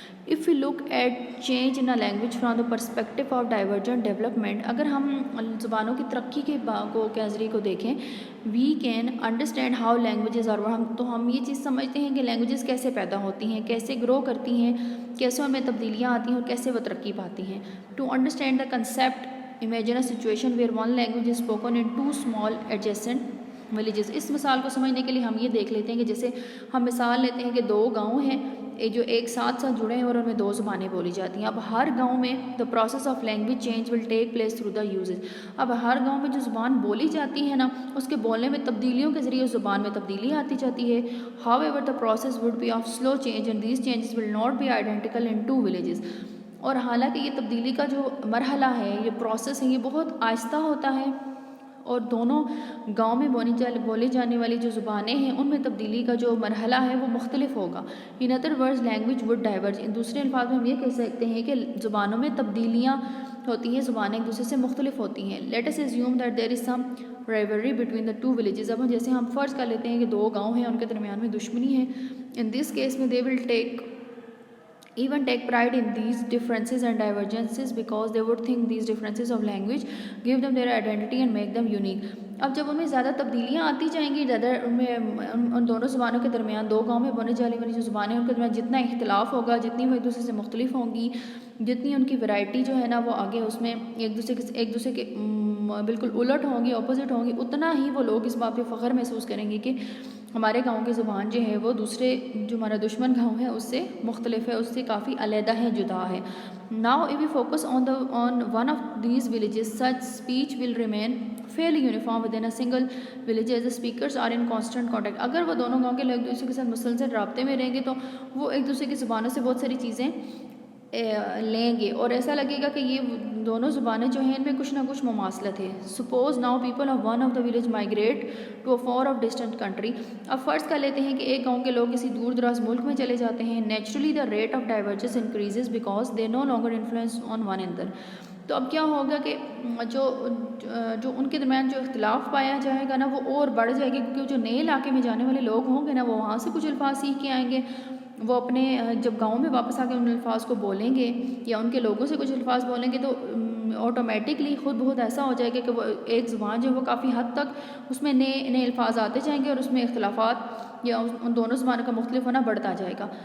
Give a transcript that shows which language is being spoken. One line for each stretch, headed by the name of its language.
English: if you look at change in a language from the perspective of divergent development,
Urdu: اگر ہم زبانوں کی ترقی کے نظریے کو دیکھیں،
English: we can understand how languages are,
Urdu: تو ہم یہ چیز سمجھتے ہیں کہ لینگویجز کیسے پیدا ہوتی ہیں، کیسے گرو کرتی ہیں، کیسے ان میں تبدیلیاں آتی ہیں اور کیسے وہ ترقی پاتی ہیں.
English: To understand the concept imagine a situation where one language is spoken in two small adjacent villages.
Urdu: اس مثال کو سمجھنے کے لیے ہم یہ دیکھ لیتے ہیں کہ جیسے ہم مثال لیتے ہیں کہ دو گاؤں ہیں جو ایک ساتھ جڑے ہیں اور ان میں دو زبانیں بولی جاتی ہیں. اب ہر گاؤں میں
English: The process of language change will take place through the uses.
Urdu: اب ہر گاؤں میں جو زبان بولی جاتی ہے نا، اس کے بولنے میں تبدیلیوں کے ذریعے اس زبان میں تبدیلی آتی جاتی ہے.
English: However the process would be of slow change and these changes will not be identical in two villages.
Urdu: اور حالانکہ یہ تبدیلی کا جو مرحلہ ہے، یہ پروسیس ہے، یہ بہت آہستہ ہوتا ہے، اور دونوں گاؤں میں بولی جانے والی جو زبانیں ہیں ان میں تبدیلی کا جو مرحلہ ہے وہ مختلف ہوگا.
English: In other words language would diverge.
Urdu: دوسرے الفاظ میں ہم یہ کہہ سکتے ہیں کہ زبانوں میں تبدیلیاں ہوتی ہیں، زبانیں ایک دوسرے سے مختلف ہوتی ہیں.
English: Let us assume that there is some rivalry between the two villages.
Urdu: اب جیسے ہم فرض کر لیتے ہیں کہ دو گاؤں ہیں، ان کے درمیان میں دشمنی ہے.
English: In this case میں they will even take pride in these differences and divergences because they would think these differences of language give them their identity and make them unique.
Urdu: اب جب ان میں زیادہ تبدیلیاں آتی جائیں گی، زیادہ ان دونوں زبانوں کے درمیان، دو گاؤں میں بولنے جانے والی جو زبانیں ان کے درمیان جتنا اختلاف ہوگا، جتنی وہ ایک دوسرے سے مختلف ہوں گی، جتنی ان کی ورائٹی جو ہے نا وہ آگے اس میں ایک دوسرے کے بالکل الٹ ہوں گی، اپوزٹ ہوں گی، اتنا ہی وہ لوگ اس بات پہ فخر محسوس کریں گے کہ ہمارے گاؤں کی زبان جو ہے وہ دوسرے جو ہمارا دشمن گاؤں ہے اس سے مختلف ہے، اس سے کافی علیحدہ ہے، جدا ہے.
English: Now if we focus on one of these villages, such speech will remain fairly uniform within a single village as the speakers are in constant contact.
Urdu: اگر وہ دونوں گاؤں کے لوگ ایک دوسرے کے ساتھ مسلسل رابطے میں رہیں گے تو وہ ایک دوسرے کی زبانوں سے بہت ساری چیزیں لیں گے، اور ایسا لگے گا کہ یہ دونوں زبانیں جو ہیں ان میں کچھ نہ کچھ مماثلت ہے.
English: Suppose now people of one of the village migrate to a far off distant country.
Urdu: اب فرض کر لیتے ہیں کہ ایک گاؤں کے لوگ کسی دور دراز ملک میں چلے جاتے ہیں.
English: Naturally the rate of divergence increases because they no longer influence on one another.
Urdu: تو اب کیا ہوگا کہ جو ان کے درمیان جو اختلاف پایا جائے گا نا وہ اور بڑھ جائے گی، کیونکہ جو نئے علاقے میں جانے والے لوگ ہوں گے نا وہ وہاں سے کچھ الفاظ سیکھ کے آئیں گے، وہ اپنے جب گاؤں میں واپس آ کے ان الفاظ کو بولیں گے یا ان کے لوگوں سے کچھ الفاظ بولیں گے تو آٹومیٹکلی خود بہت ایسا ہو جائے گا کہ وہ ایک زبان جو ہے وہ کافی حد تک اس میں نئے الفاظ آتے جائیں گے اور اس میں اختلافات یا ان دونوں زبانوں کا مختلف ہونا بڑھتا جائے گا.